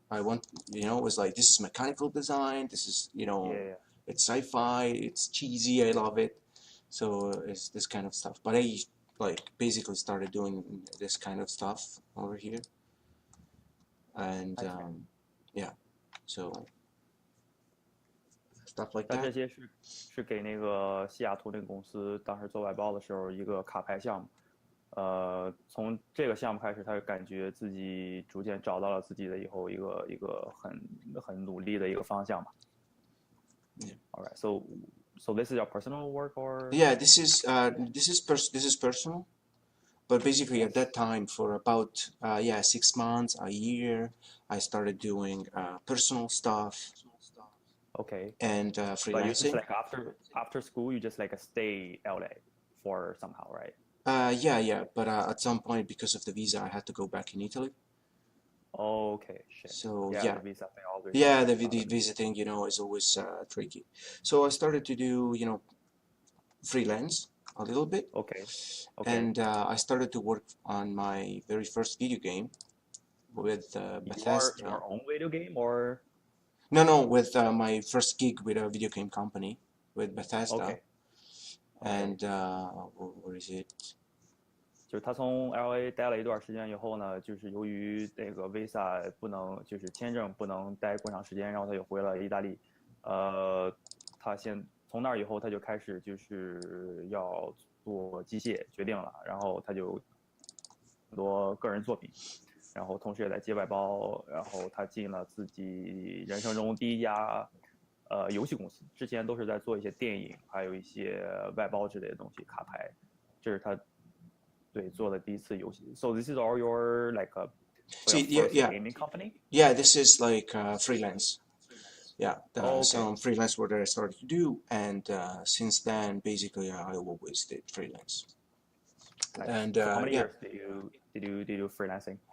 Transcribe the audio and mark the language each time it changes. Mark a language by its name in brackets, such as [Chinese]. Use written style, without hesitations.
[English] It was like, this is mechanical design. This is, it's sci-fi. It's cheesy. I love it. So it's this kind of stuff. But I like basically started doing this kind of stuff over here. And yeah, so stuff like that. [Chinese] 这些是给那个西雅图那个公司当时做外包的时候一个卡牌项目。从这个项目开始，他就感觉自己逐渐找到了自己的以后一个很努力的一个方向吧。 [English] Yeah. All right. So this is your personal work or? Yeah, this is personal, but basically at that time for about 6 months, a year, I started doing personal stuff. Okay. And freelancing. But you just like after school, you just like stay LA for somehow, right? Yeah. But at some point, because of the visa, I had to go back in Italy. Oh, okay. Shit. So yeah. The visa thing always. Yeah, the visa thing, is always tricky. So I started to do, freelance a little bit. Okay. And I started to work on my very first video game with Bethesda. Your own video game or? No, with my first gig with a video game company with Bethesda. Okay. And where is it? [Chinese] 就是他从 LA 待了一段时间以后呢，就是由于那个 visa 不能，就是签证不能待过长时间，然后他就回了意大利。他从那儿以后，他就开始就是要做机械决定了，然后他就很多个人作品，然后同时也在接外包，然后他进了自己人生中第一家游戏公司，之前都是在做一些电影，还有一些外包之类的东西，卡牌，这是他对做的第一次游戏。 [English] So this is all your like gaming company? Yeah, this is like freelance. Yeah, some freelance work that I started to do, and since then, basically, I always did freelance. Nice. And so how many years did you do freelancing?